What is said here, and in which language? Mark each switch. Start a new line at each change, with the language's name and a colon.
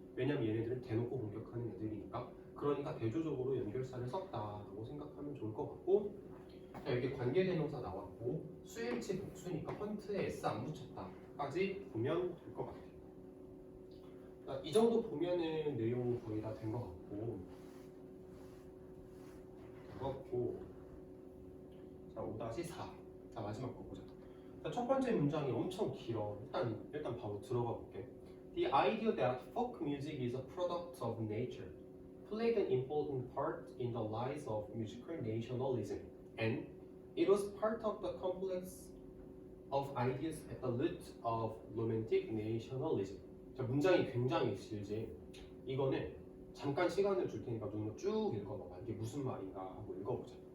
Korean: 왜냐면 얘네들은 대놓고 공격하는 애들이니까. 그러니까 대조적으로 연결사를 썼다라고 생각하면 좋을 것 같고 자, 여기 관계대명사 나왔고 수일치 복수니까 헌트에 s 안 붙였다까지 보면 될 것 같아요. 자, 이 정도 보면은 내용 거의 다 된 것 같고 자 5-4 자 마지막 거 보자. 자, 첫 번째 문장이 엄청 길어. 일단 바로 들어가 볼게.
English: The idea that folk music is a product of nature played an important part in the rise of musical nationalism, and it was part of the complex of ideas at the root of romantic nationalism.
Korean: 자, 문장이 굉장히 길지. 이거는 잠깐 시간을 줄 테니까 눈으로 쭉 읽어봐봐. 이게 무슨 말인가 하고 읽어보자.